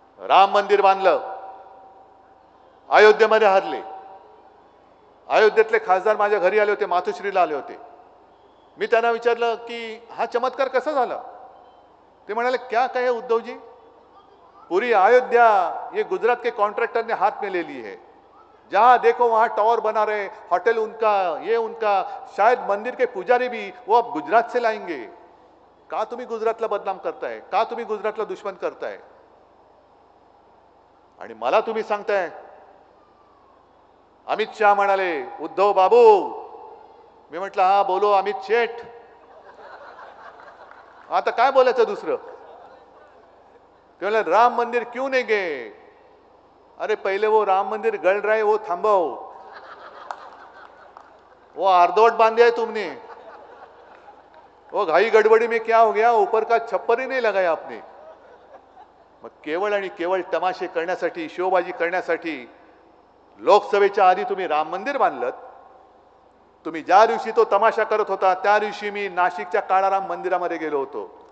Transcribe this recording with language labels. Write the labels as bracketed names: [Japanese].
[Marathi] राम मंदिर बांधलं, अयोध्येमध्ये हरले. अयोध्येतले खासदार माझ्या घरी आले होते, मातोश्रीला आले होते. मी त्यांना विचारलं की हा चमत्कार कसा झाला. ते म्हणाले [Hindi] क्या कहे उद्धव जी, पूरी अयोध्या ये गुजरात के कॉन्ट्रैक्टर ने हाथ में ले ली है. जहां देखो वहां टावर बना रहे, होटल उनका, ये उनका, शायद मंदिर के पुजारी भी वो अब गुजरात से लाएंगे. [Marathi] का तुम्ही गुजरातला बदनाम करताय, का तुम्ही गुजरातला दुश्मन करताय. आणि मला तुम्ही सांगताय. अमित शाह म्हणाले उद्धव बाबू. मी म्हटलं [Hindi] हा बोलो [Marathi] अमित शेठ. आता काय बोलायचं दुसरं. ते म्हणाले [Hindi] राम मंदिर क्यों नहीं गए. अरे पहले वो राम मंदिर गल रहा है वो थांबाओ. वो अर्धवट बांधे है तुमने. वो [Marathi] घाई गड़बड़ी [Hindi] में क्या हो गया, ऊपर का छप्पर ही नहीं लगाया आपने. [Marathi] मग केवळ आणि केवळ तमाशे करण्यासाठी, शोबाजी करण्यासाठी लोकसभेच्या आधी तुम्ही राम मंदिर बांधलं. तुम्ही ज्या दिवशी तो तमाशा करत होता त्या दिवशी मी नाशिकच्या काळाराम मंदिरामध्ये गेलो होतो.